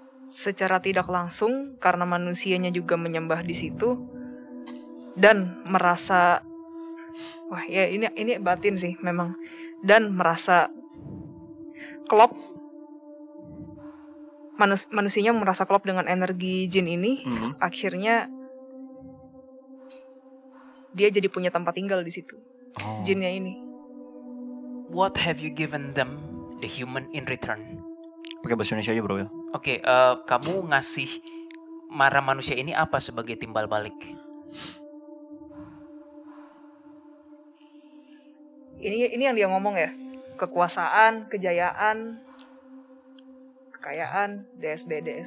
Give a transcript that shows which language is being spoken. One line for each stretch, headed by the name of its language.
Indonesian: Secara tidak langsung, karena manusianya juga menyembah di situ dan merasa, wah ya ini batin sih memang, dan merasa klop. Manusianya merasa klop dengan energi jin ini. Akhirnya dia jadi punya tempat tinggal di situ. Jinnya ini.
English: What have you given them, the human, in return?
Indonesian: Pakai bahasa Indonesia aja, Bro. Ya. Oke, kamu ngasih marah manusia ini apa sebagai timbal balik? Ini yang dia ngomong ya. Kekuasaan, kejayaan, kekayaan, DSB.